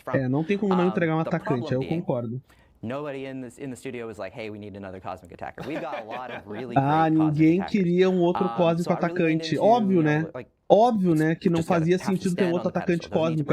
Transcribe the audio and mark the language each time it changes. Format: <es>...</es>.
<pt>Não tem como não entregar um atacante, eu concordo.</pt> <en>Nobody in the studio was like, hey, we need another cosmic attacker. We've got a lot of really great</en> <pt>ninguém queria um outro cósmico atacante. Óbvio, né? Óbvio, né, que não fazia sentido ter outro atacante cósmico.</pt>